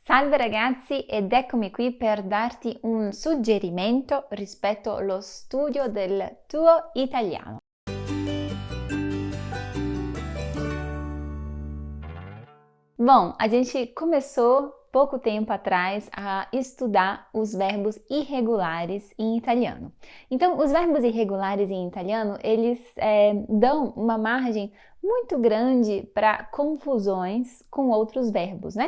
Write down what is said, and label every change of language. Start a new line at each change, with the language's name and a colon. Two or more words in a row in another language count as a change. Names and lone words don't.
Italian: Salve ragazzi ed eccomi qui per darti un suggerimento rispetto allo studio del tuo italiano.
Portuguese: Bom, a gente começou pouco tempo atrás a estudar os verbos irregulares em italiano. Então, os verbos irregulares em italiano, eles dão uma margem muito grande para confusões com outros verbos, né?